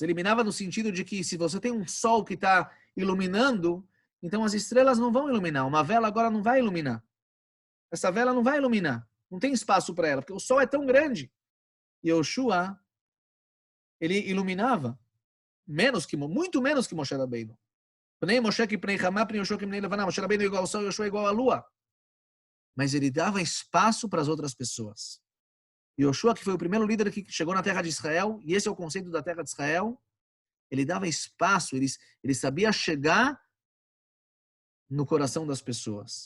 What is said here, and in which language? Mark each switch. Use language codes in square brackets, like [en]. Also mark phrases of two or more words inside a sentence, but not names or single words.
[pt] Eliminava no sentido de que se você tem um sol que está iluminando, então as estrelas não vão iluminar. Uma vela agora não vai iluminar. Essa vela não vai iluminar. Não tem espaço para ela, porque o sol é tão grande. E Yoshua, ele iluminava muito menos que Moshe Rabbeinu. [he] פני משה כפני חמה פני יהושע כפני לבנה. [pt] Moshe Rabbeinu é igual ao sol, Yoshua é igual à lua. Mas ele dava espaço para as outras pessoas. Yoshua, que foi o primeiro líder que chegou na terra de Israel, e esse é o conceito da terra de Israel, ele dava espaço, ele sabia chegar no coração das pessoas.